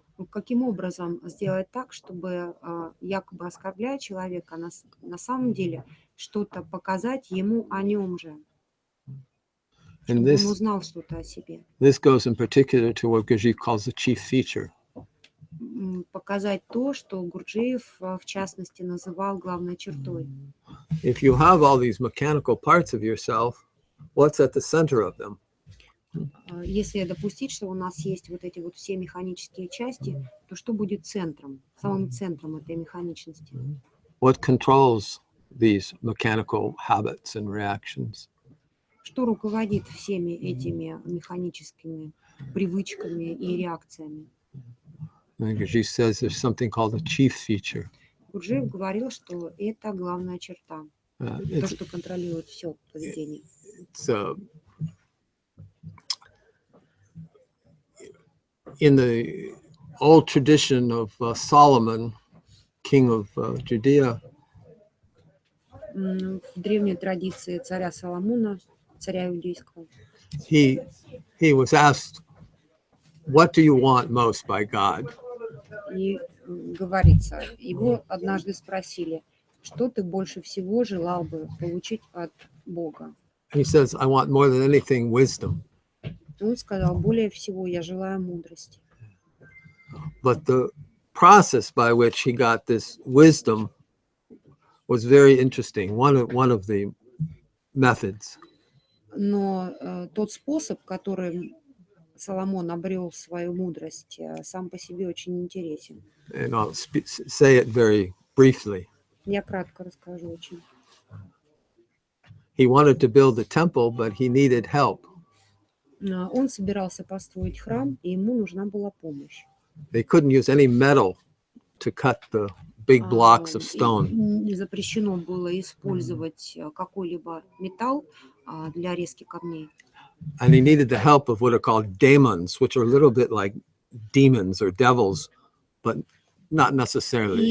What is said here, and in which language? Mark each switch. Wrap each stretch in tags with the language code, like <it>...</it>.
<ru>Каким образом сделать так, чтобы якобы оскорбляя человека, на самом деле что-то показать ему о нем же, чтобы он узнал что-то о себе?</ru> <en>This goes in particular to what Gurdjieff calls the chief feature.</en> <ru>Показать то, что Гурджиев в частности называл главной чертой.</ru> <en>If you have all these mechanical parts of yourself, what's at the center of them?</en> <ru>Если допустить, что у нас есть вот эти вот все механические части, то что будет центром, самым центром этой механичности?</ru> <en>What controls these mechanical habits and reactions?</en> <ru>Что руководит всеми этими механическими привычками и реакциями?</ru> <en>Gurdjieff says there's something called a chief feature.</en> <ru>Гурджиев говорил, что это главная черта, то, что контролирует все поведение.</ru> <en>In the old tradition of Solomon, king of Judea,</en> <ru>в древней традиции царя Соломона, царя иудейского,</ru> <en>he was asked, "What do you want most by God?"</en> <ru>И говорится, его однажды спросили, что ты больше всего желал бы получить от Бога?</ru> <en>He says, "I want more than anything wisdom."</en> <ru>Он сказал, более всего я желаю мудрости.</ru> <en>But the process by which he got this wisdom was very interesting. One of the methods.</en> <ru>Но тот способ, которым Соломон обрел свою мудрость, сам по себе очень интересен.</ru> <en>And I'll say it very briefly.</en> <ru>Я кратко расскажу очень.</ru> <en>He wanted to build a temple, but he needed help.</en> <ru>Он собирался построить храм, и ему нужна была помощь.</ru> <en>They couldn't use any metal to cut the big blocks of stone.</en> <ru>Не запрещено было использовать какой-либо металл для резки камней.</ru> <en>And he needed the help of what are called daemons, which are a little bit like demons or devils, but not necessarily.</en>